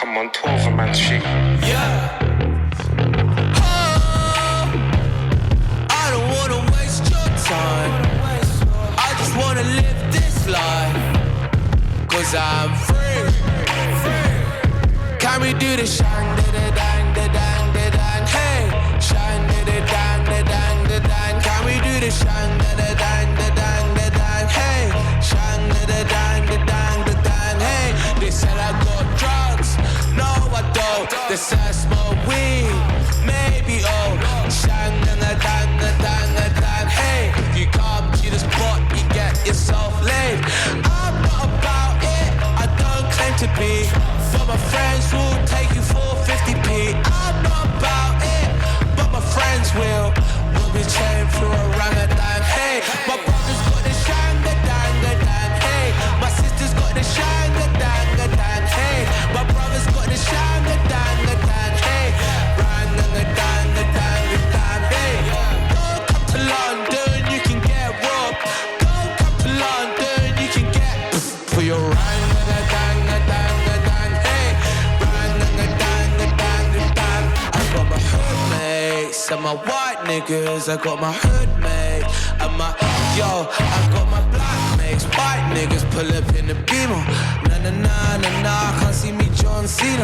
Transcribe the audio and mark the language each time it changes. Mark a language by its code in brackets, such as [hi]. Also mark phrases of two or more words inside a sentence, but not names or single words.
[de] Kontoren, mein G. [en] Yeah. I don't wanna waste your time. I just wanna live this life. 'Cause I'm free. Can we do the shang, da da dang, da dang, da dang, hey. Shang, da da dang, da dang, da dang. Can we do the shang, da da dang, da dang, da dang, hey. Shang, da da dang, da dang, da dang, hey. They said I got drugs, no I don't. They said I smoke weed, maybe oh. Shang, da da dang, da dang, da dang, hey. You come to the spot, you get yourself laid. I'm not about it, I don't claim to be. But my friends will take you for 50p. I'm not about it, but my friends will. We'll be chained for orangutan. Hey, my brother's got the shanga danga dang. Hey, my sister's got the shanga danga dang. Hey, my brother's got the shanga danga dang. Hey, ranga danga danga dang. Hey, go come to London, you can get robbed. Go come to London, you can get for your ranga danga danga dang. And my white niggas, I got my hood mate. And my, yo, I got my black mates. White niggas pull up in the Beamer. Na na na na na, can't see me John Cena.